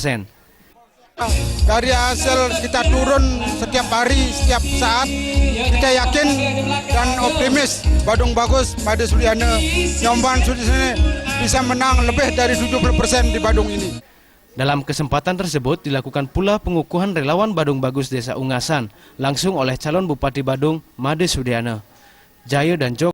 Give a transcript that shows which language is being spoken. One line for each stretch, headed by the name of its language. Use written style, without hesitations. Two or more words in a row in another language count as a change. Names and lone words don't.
Indonesian: Dari hasil kita turun setiap hari, setiap saat, kita yakin dan optimis Badung Bagus pada Sudiana Nyoman Sutrisno bisa menang lebih dari 70% di Badung ini. Dalam kesempatan tersebut dilakukan pula pengukuhan relawan Badung Bagus Desa Ungasan langsung oleh calon Bupati Badung Made Sudiana. Jayo dan Joko